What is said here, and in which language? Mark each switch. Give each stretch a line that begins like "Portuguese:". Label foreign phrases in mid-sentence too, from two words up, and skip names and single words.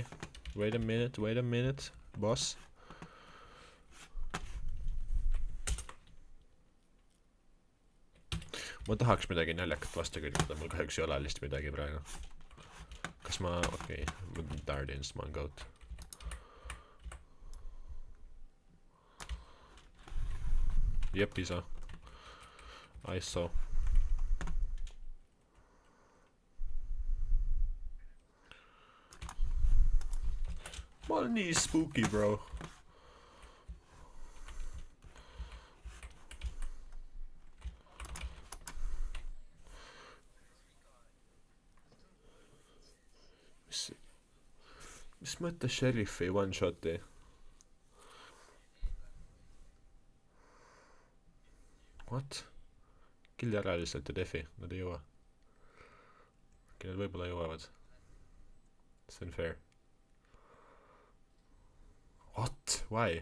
English: Wait a minute, boss.
Estonian: ma tahaks midagi naljakat vastu kirjutada, mul kahjuks ei ole lihtsalt midagi praegu. Kas ma, okei, Dardians, ma on goat. Jep, isa.
English: I saw.
Estonian: Ma olen nii spooky, bro. Mis mõttes Sheriffi one-shoti?
English: What?
Estonian: Killi ära lihtsalt ja defi, nad ei jõua. Nad võibolla jõuavad. See on fair.
English: What? Why?